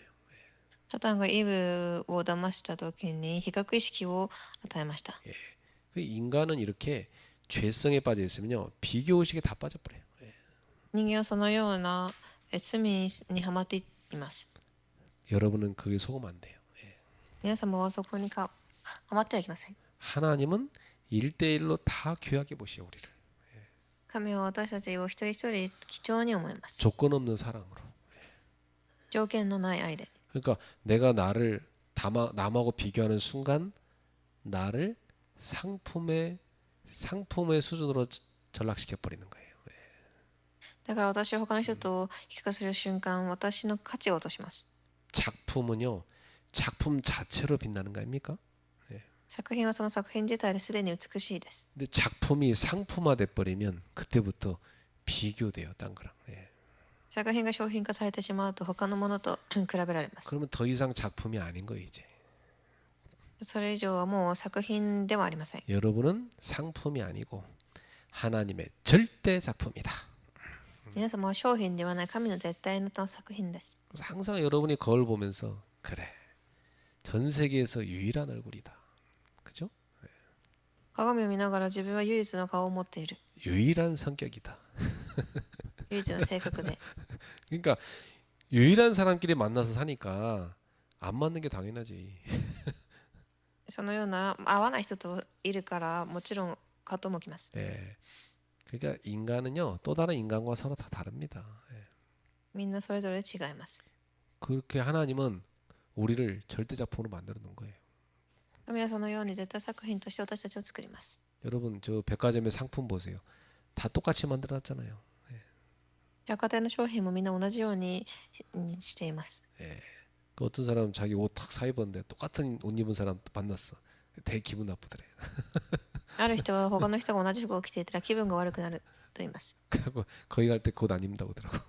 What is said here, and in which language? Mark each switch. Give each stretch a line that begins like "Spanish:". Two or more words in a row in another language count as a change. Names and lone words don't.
Japanese: サタンがイブを騙した時に比較意識を与えました。
Korean: 그 인간은 이렇게 죄성에 빠져 있으면요 비교 의식에 다 빠져버려요.
Japanese: 人間はそのような罪にはまっています。
Korean: 여러분은 그게 속으면 안 돼요.
Japanese: 皆様はそこにはまってはいけません。
Korean: 하나님은 1대1로 다 귀하게 보시오 우리를.
Japanese: 神は私たちを一人一人貴重に思います。
Korean: 조건 없는 사랑으로.
Japanese: 条件のない愛で。
Korean: 그러니까 내가 나를 남하고 비교하는 순간 나를 상품의 수준으로 전락시켜 버리는 거예요.
Japanese: だから私は他の人と比較する瞬間、私の価値を落とします。
Korean: 작품은요 작품 자체로 빛나는 거 아닙니까?
Japanese: 作品はその作品自体ですでに美しいです。
Korean: 근데 작품이 상품화돼 버리면 그때부터 비교돼요, 딴 거랑.
Japanese: 作品が商品化されてしまうと他のものと比べられます。
Korean: 그러면 더 이상 작품이 아닌 거예요, 이제.
Japanese: それ以上はもう作品ではありません。
Korean: 여러분은 상품이 아니고 하나님의 절대 작품이다.
Japanese: 皆様は商品ではない神の絶対の作品です。
Korean: 그래서 항상 여러분이 거울 보면서 그래, 전 세계에서 유일한 얼굴이다. 그죠?
Japanese: 鏡を見ながら自分は唯一の顔を持っている。
Korean: 유일한 성격이다.
Japanese: 唯一の性格で。
Korean: 그러니까 유일한 사람끼리 만나서 사니까 안 맞는 게 당연하지.
Japanese: そのような合わない人といるからもちろん葛藤もきます。
Korean: 예. 그러니까 인간은요 또 다른 인간과 서로 다 다릅니다.
Japanese: みんなそれぞれ違います。
Korean: 그렇게 하나님은 우리를 절대 작품으로 만들어 놓은 거예요.
Japanese: 神はそのように絶対作品として私たちを作ります。
Korean: 여러분 저 백화점의 상품 보세요. 다 똑같이 만들어 놨잖아요.
Japanese: 百貨店の商品もみんな同じようにしています。
Korean: 그 어떤 사람 자기 옷 탁 사 입었는데 똑같은 옷 입은 사람 만났어. 되게 기분 나쁘더래.
Japanese: ある人は他の人が同じ服を着ていたら気分が悪くなると言います。
Korean: 그리고 거기 갈 때 그 옷 안 입는다고 하더라고.